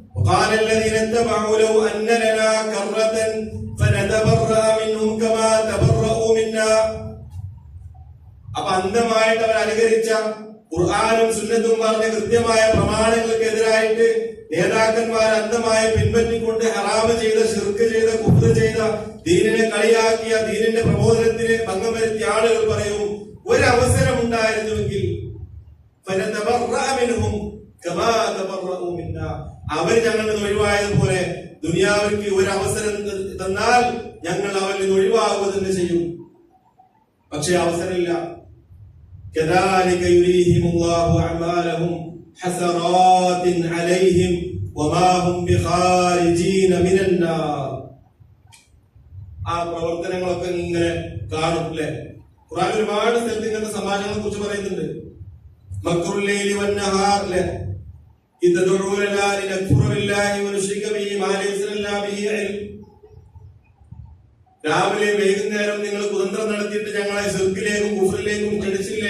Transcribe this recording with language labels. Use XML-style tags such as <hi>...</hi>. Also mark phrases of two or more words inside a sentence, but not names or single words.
<ml>അപ്പൊ അന്ധമായിട്ട് അവർ അനുകരിച്ച ഖുർആനും സുന്നത്തും പറഞ്ഞ കൃത്യമായ പ്രമാണങ്ങൾക്കെതിരായിട്ട് നേതാക്കന്മാർ അന്ധമായി പിൻപറ്റിക്കൊണ്ട് ഹറാമ് ചെയ്ത, ശിർക്ക് ചെയ്ത, കുഫ്ർ ചെയ്ത, ദീനിനെ കളിയാക്കിയ, ദീനിന്റെ പ്രബോധനത്തിന് ഭംഗം വരുത്തിയ ആളുകൾ പറയും, ഒരവസരം ഉണ്ടായിരുന്നുവെങ്കിൽ അവർ ഞങ്ങളിൽ നിന്ന് ഒഴിവായതുപോലെ ദുനിയാവിലേക്ക് ഒരു അവസരം തന്നാൽ ഞങ്ങൾ അവരിൽ നിന്ന് ഒഴിവാകുക തന്നെ ചെയ്യും. പക്ഷെ അവസരമില്ല.</ml> <ar>كذلك يريهم الله أعمالهم حسرات عليهم وما هم بخارجين من النار.</ar> <ml>ആ പ്രവർത്തനങ്ങളൊക്കെ ഇങ്ങനെ കാണും അല്ലെ. ഖുർആൻ ഒരുപാട് സ്ഥലത്ത് ഇങ്ങനത്തെ സംഭാഷണങ്ങളെ കുറിച്ച് പറയുന്നുണ്ട്.</ml> <ar>مكر الليل والنهار അല്ലെ, إذ تدعوننا لنكفر بالله ونشرك به ما ليس لنا به علم.</ar> <ml>രാവിലെ വൈകുന്നേരം നിങ്ങൾ കുതന്ത്രം നടത്തിയിട്ട് ഞങ്ങളെ ശിർക്കിലേക്കും കുഫ്റിലേക്കും ക്ഷണിച്ചില്ലേ?</ml>